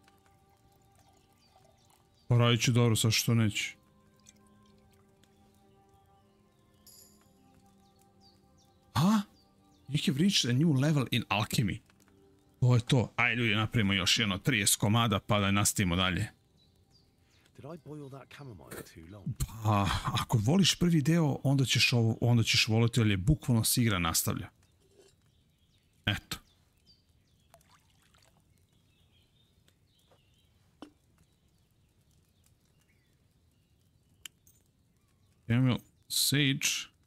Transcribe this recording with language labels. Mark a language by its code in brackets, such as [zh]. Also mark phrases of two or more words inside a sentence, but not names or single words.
[sr] Poradit ću dobro, sad što neću. A? [en] You have reached a new level in alchemy. [sr] To je to. Ajde ljudi, napravimo još jedno 30 komada pa da nastavimo dalje. Pa, ako voliš prvi deo, onda ćeš voliti, ali je bukvalno se igra nastavlja. Eto. [en] Camel, sage.